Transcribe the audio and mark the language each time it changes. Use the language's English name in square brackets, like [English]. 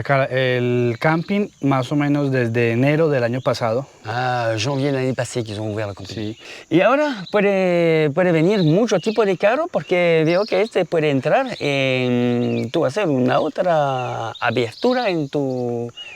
[Spanish] El camping más o menos desde enero del año pasado. [French] Ah, janvier de l'année passée qu'ils ont ouvert le camping. [Spanish] Sí. Y ahora puede venir mucho tipo de carro porque veo que este puede entrar en tú hacer una otra abertura en tu